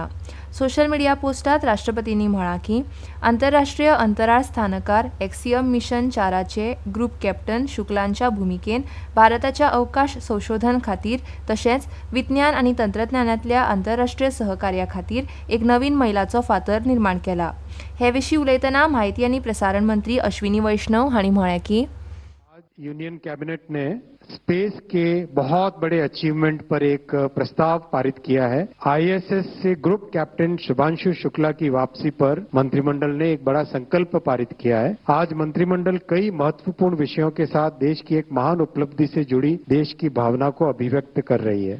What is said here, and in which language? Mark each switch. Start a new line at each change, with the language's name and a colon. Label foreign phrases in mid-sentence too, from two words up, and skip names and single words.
Konkani: सोशल मिडिया पोस्टांत राष्ट्रपतींनी म्हळां की आंतरराष्ट्रीय अंतराळ स्थानकार एक्सियम मिशन 4चे ग्रुप कॅप्टन शुक्लांच्या भुमिकेन भारताच्या अवकाश संशोधन खातीर तशेंच विज्ञान आनी तंत्रज्ञानांतल्या आंतरराष्ट्रीय सहकार्या खातीर एक नवीन मैलाचो फातर निर्माण केला. हे विशीं उलयतना म्हायती आनी प्रसारण मंत्री अश्विनी वैष्णव हांणी म्हळें की
English: Union Cabinet
Hindi: ने स्पेस के बहुत बड़े अचीवमेंट पर एक प्रस्ताव पारित किया है. आईएसएस से ग्रुप कैप्टन शुभांशु शुक्ला की वापसी पर मंत्रिमंडल ने एक बड़ा संकल्प पारित किया है. आज मंत्रिमंडल कई महत्वपूर्ण विषयों के साथ देश की एक महान उपलब्धि से जुड़ी देश की भावना को अभिव्यक्त कर रही है.